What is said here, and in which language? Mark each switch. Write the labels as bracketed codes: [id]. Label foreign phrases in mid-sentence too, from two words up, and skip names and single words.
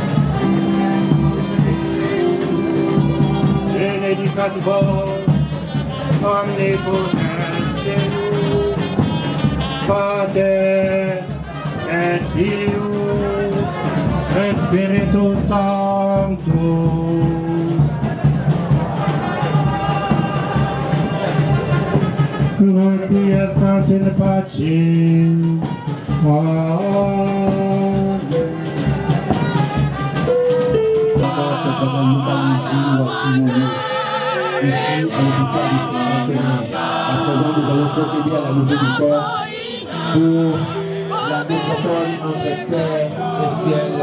[la] Benedicat vos, omnipotens Deus, Pater et Filius et Spiritus Sanctus. Quiescant in pace. Amen. [fr] Nous allons procéder à la levée du corps pour la métropole entre terre et ciel.